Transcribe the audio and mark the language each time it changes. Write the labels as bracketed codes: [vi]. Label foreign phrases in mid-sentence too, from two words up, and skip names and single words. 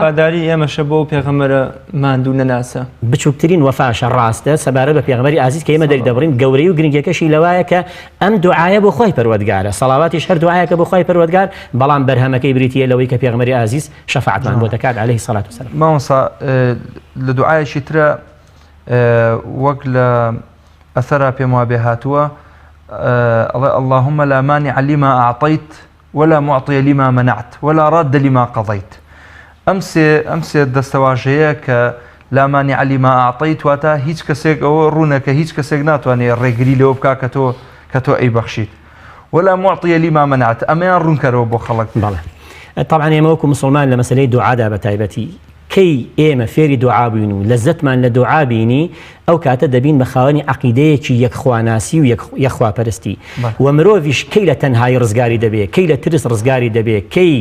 [ckb] وەفاداری ئێمەشە بۆ پێغەمبەرە ماندوو نەناسە بچووکترین وەفاشە ڕاستە سەبارەت بە پێغەمبەری ئازیز کە ئێمە دەبڕین. گەورەی و گرنگەکەشی لەوایە کە ئەم دوعایە بۆ خۆی پەروەردگارە، سەڵاواتیش هەر دوعایەکە بۆ خۆی پەروەردگار، بەڵام بەرهەمەکەی بریتیە لەوەی کە پێغەمبەری ئازیز شەفاعەتمان بۆ دەکات [ar] عليه الصلاة والسلام. [ckb] مامۆستا لە دوعایەکی ترە وەک لە ئەثەرا پێم وا بێ هاتووە [ar] اللهم لا مانع لما أعطيت ولا معطي لما منعت ولا راد لما قضيت. [ckb] ئەم سێ دەستەواژەیە کە [ar] لا مانع لما أعطيت [ckb] واتە هیچ کەسێک ئەوە ڕوونەکە هیچ کەسێک ناتوانێت ڕێگری لەوە بکا کە تۆ ئەی بەخشیت، [ar] ولا معطي لما منعت [ckb] ئەمەیان ڕوونکەرەوە بۆ خەڵک. بەڵێ طبعا ئێمە وەکو مسلمان لە مەسەلەی دوعادا بە تایبەتی کەی ئێمە فێری دوعا بووین و لەزەتمان لە دوعا بینی ئەو کاتە دەبین بە خاوەنی عەقیدەیەکی یەکخواناسی و یەخواپەرستی و مرۆڤیش کەی لە تەنهایی ڕزگاری دەبێت کەی لە ترس ڕزگاری دەبێت کەی